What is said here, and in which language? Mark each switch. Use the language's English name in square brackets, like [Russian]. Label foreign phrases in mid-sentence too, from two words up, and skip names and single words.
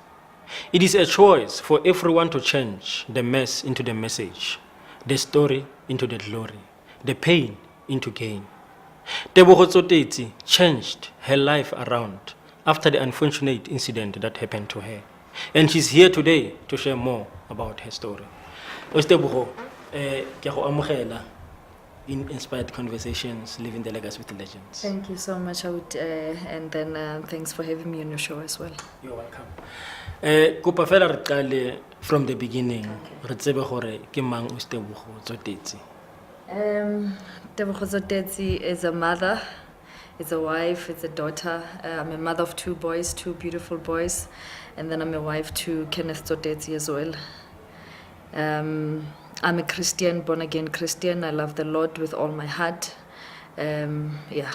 [English] It is a choice for everyone to change the mess into the message, the story into the glory, the pain into gain. Tebogo Tsotetsi changed her life around after the unfortunate incident that happened to her. And she's here today to share more about her story. [Tswana] Tebogo, ke go amogela in Inspired Conversations, Living the Legacy with Legends. [English] Thank you so much, and then thanks for having me on your show as well. You're welcome. [Tswana] Kopa fela re qale [English] from the beginning. [Tswana] Re tsebe gore ke mang Tebogo Tsotetsi. [English] Tebogo Tsotetsi is a mother, it's a wife, it's a daughter. I'm a mother of two boys, two beautiful boys, and then I'm a wife to Kenneth Tsotetsi as well. I'm a Christian, born again Christian. I love the Lord with all my heart. Yeah.